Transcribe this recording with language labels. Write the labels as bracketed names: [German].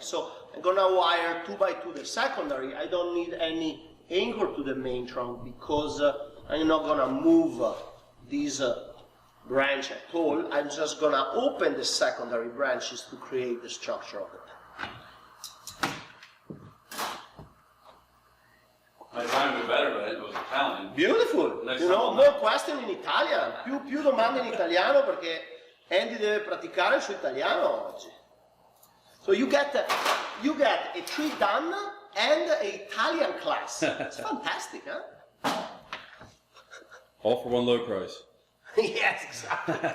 [English] So I'm gonna wire 2 by 2 the secondary. I don't need any anchor to the main trunk because I'm not gonna move this branch at all. I'm just gonna open the secondary branches to create the structure of it. I timed it better, but it was Italian. Beautiful! Next You know, time more question in Italian. [Italian] Più domande in italiano perché Andy deve praticare il suo italiano oggi. [English] So you get a tree done and an Italian class. It's fantastic, huh? All for one low price. Yes, exactly.